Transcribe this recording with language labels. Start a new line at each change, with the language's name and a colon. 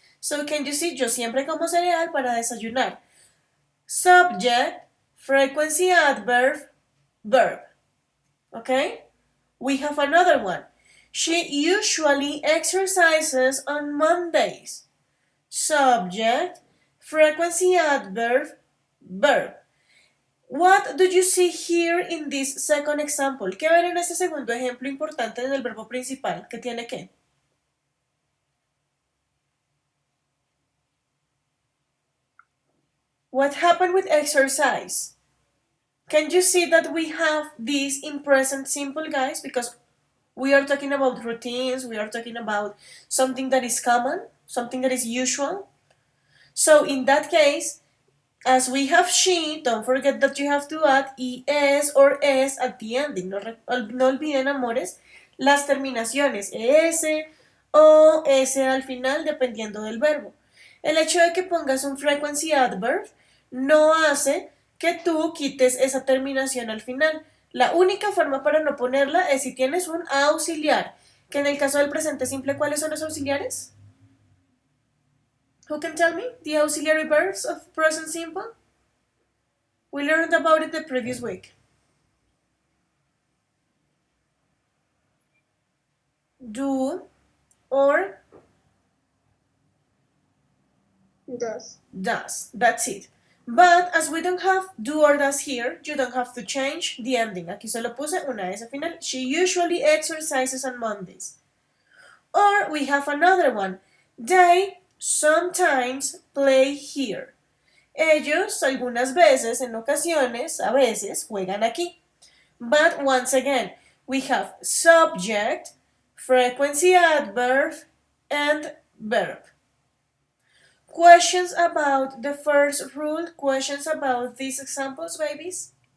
English: So can you see,
Spanish: yo siempre como cereal para desayunar.
English: Subject, frequency adverb, verb. Okay? We have another one. She usually exercises on Mondays. Subject, frequency adverb, verb. What do you see here in this second example?
Spanish: ¿Qué ven en este segundo ejemplo importante del verbo principal? ¿Qué tiene qué?
English: What happened with exercise? Can you see that we have this in present simple, guys? Because we are talking about routines, we are talking about something that is common, something that is usual. So in that case, as we have she, don't forget that you have to add es or es at the ending.
Spanish: No olviden, amores, las terminaciones es o s al final, dependiendo del verbo. El hecho de que pongas un frequency adverb no hace que tú quites esa terminación al final. La única forma para no ponerla es si tienes un auxiliar, que en el caso del presente simple, ¿cuáles son los auxiliares?
English: Who can tell me the auxiliary verbs of present simple? We learned about it the previous week. Do or Does. does. That's it. But as we don't have do or does here, you don't have to change the ending.
Spanish: Aquí solo puse una S final.
English: She usually exercises on Mondays. Or we have another one. They sometimes play here.
Spanish: Ellos algunas veces, en ocasiones, a veces, juegan aquí.
English: But once again, we have subject, frequency adverb, and verb. Questions about the first rule? Questions about these examples, babies?